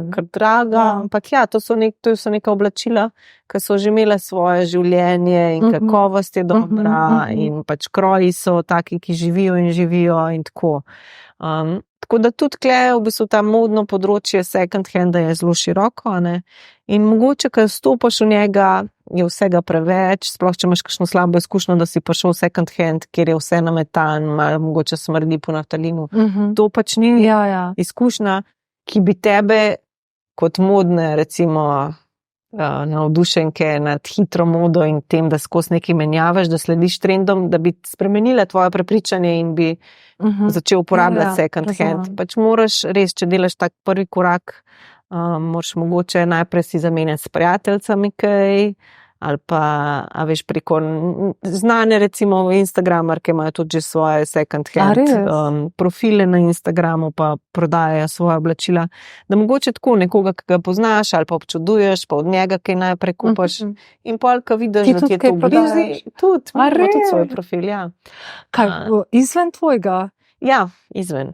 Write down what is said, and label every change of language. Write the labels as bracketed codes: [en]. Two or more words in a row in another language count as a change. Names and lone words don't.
[sl] Ampak ja, to so neka oblačila, ki so že imele svoje življenje in kakovost je dobra in pač kroji so taki, ki živijo in tako. Tako da tudi tle v bistvu ta modno področje [en] second handa [sl] je zelo široko, ne? In mogoče, ko stopaš v njega, je vsega preveč, sploh če imaš kakšno slabo izkušnjo, da si prišel v [en] second hand, [sl] kjer je vse nametan, malo mogoče smrdi po naftalinu. To pač ni izkušnja, ki bi tebe kot modne, recimo navdušenke nad hitro modo in tem, da skozi nekaj menjavaš, da slediš trendom, da bi spremenile tvoje prepričanje in bi začel uporabljati [en] second hand. [sl] Pač moraš res, če delaš tak prvi korak, moraš mogoče najprej si zamenjati s prijateljicami kaj, ali pa, a veš, preko znane recimo Instagramerke imajo tudi že svoje [en] second hand [sl] profile na Instagramu, pa prodajajo svoje oblačila, da mogoče tako nekoga, ki ga poznaš ali pa občuduješ, pa od njega kaj najprej kupaš in pol, ko vidiš, da ti je to blizu, tudi svoj profil, ja. Kaj, izven tvojega? Ja, izven.